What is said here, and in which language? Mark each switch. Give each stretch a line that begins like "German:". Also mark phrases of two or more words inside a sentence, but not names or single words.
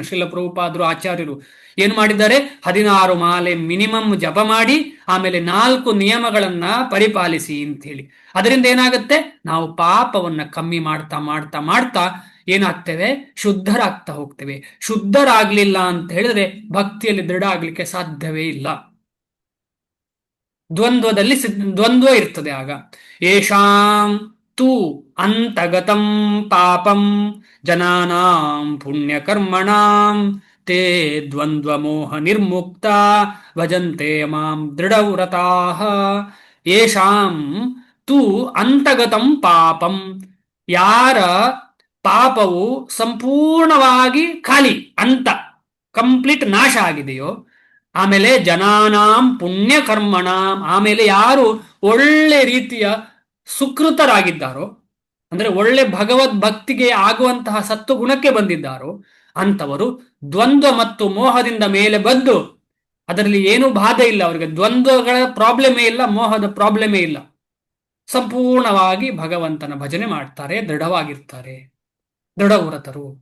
Kannada: ಶಿಲ ಪ್ರಭುಪಾದರು ಆಚಾರ್ಯರು ಏನ್ ಮಾಡಿದ್ದಾರೆ, 16 ಮಾಲೆ ಮಿನಿಮಮ್ ಜಪ ಮಾಡಿ, ಆಮೇಲೆ 4 ನಿಯಮಗಳನ್ನ ಪರಿಪಾಲಿಸಿ ಅಂತ ಹೇಳಿ. ಅದರಿಂದ ಏನಾಗುತ್ತೆ, ನಾವು ಪಾಪವನ್ನ ಕಮ್ಮಿ ಮಾಡ್ತಾ ಮಾಡ್ತಾ ಮಾಡ್ತಾ ಏನಾಗ್ತೇವೆ, ಶುದ್ಧರಾಗ್ತಾ ಹೋಗ್ತೇವೆ. ಶುದ್ಧರಾಗ್ಲಿಲ್ಲ ಅಂತ ಹೇಳಿದ್ರೆ ಭಕ್ತಿಯಲ್ಲಿ ದೃಢ ಆಗ್ಲಿಕ್ಕೆ ಸಾಧ್ಯವೇ ಇಲ್ಲ. ದ್ವಂದ್ವದಲ್ಲಿ ದ್ವಂದ್ವ ಇರ್ತದೆ ಆಗ.
Sanskrit: ಯೇಷಾಂ ತು ಅಂತಗತಂ ಪಾಪಂ ಜನಾನಾಂ ಪುಣ್ಯಕರ್ಮಣಾಂ ತೇ ದ್ವಂದ್ವ ಮೋಹ ನಿರ್ಮುಕ್ತ ಭಜಂತೆ ಮಾಂ ದೃಢವ್ರತಾಃ. ಯೇಷಾಂ ತು ಅಂತಗತಂ ಪಾಪಂ,
Kannada: ಯಾರ ಪಾಪವು ಸಂಪೂರ್ಣವಾಗಿ ಖಾಲಿ, ಅಂತ ಕಂಪ್ಲೀಟ್ ನಾಶ ಆಗಿದೆಯೋ, ಆಮೇಲೆ
Sanskrit: ಜನಾನಾಂ ಪುಣ್ಯ ಕರ್ಮಣಾಂ,
Kannada: ಆಮೇಲೆ ಯಾರು ಒಳ್ಳೆ ರೀತಿಯ ಸುಕೃತರಾಗಿದ್ದಾರೋ, ಅಂದ್ರೆ ಒಳ್ಳೆ ಭಗವದ್ ಭಕ್ತಿಗೆ ಆಗುವಂತಹ ಸತ್ವಗುಣಕ್ಕೆ ಬಂದಿದ್ದಾರೋ ಅಂತವರು ದ್ವಂದ್ವ ಮತ್ತು ಮೋಹದಿಂದ ಮೇಲೆ ಬಂದು, ಅದರಲ್ಲಿ ಏನೂ ಬಾಧೆ ಇಲ್ಲ ಅವರಿಗೆ, ದ್ವಂದ್ವಗಳ ಪ್ರಾಬ್ಲಮೇ ಇಲ್ಲ, ಮೋಹದ ಪ್ರಾಬ್ಲಮೇ ಇಲ್ಲ, ಸಂಪೂರ್ಣವಾಗಿ ಭಗವಂತನ ಭಜನೆ ಮಾಡ್ತಾರೆ, ದೃಢವಾಗಿರ್ತಾರೆ, ದೃಢವ್ರತರು.